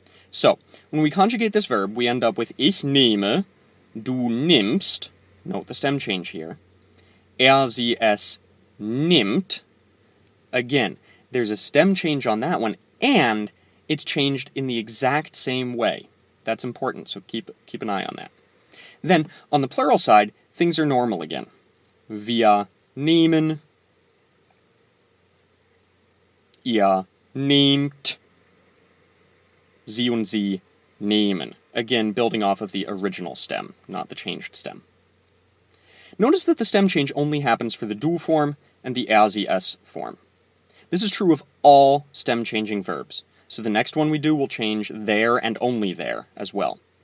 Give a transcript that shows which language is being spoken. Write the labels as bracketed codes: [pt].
[en] So, when we conjugate this verb, we end up with [de] ich nehme, du nimmst, [en] note the stem change here, [de] es nimmt. [en] Again, there's a stem change on that one, and it's changed in the exact same way. That's important, so keep an eye on that. Then, on the plural side, things are normal again. [de] Wir nehmen, ihr nehmt, sie und sie nehmen. [en] Again, building off of the original stem, not the changed stem. Notice that the stem change only happens for the du form and the rs form. This is true of all stem-changing verbs, so the next one we do will change there and only there as well.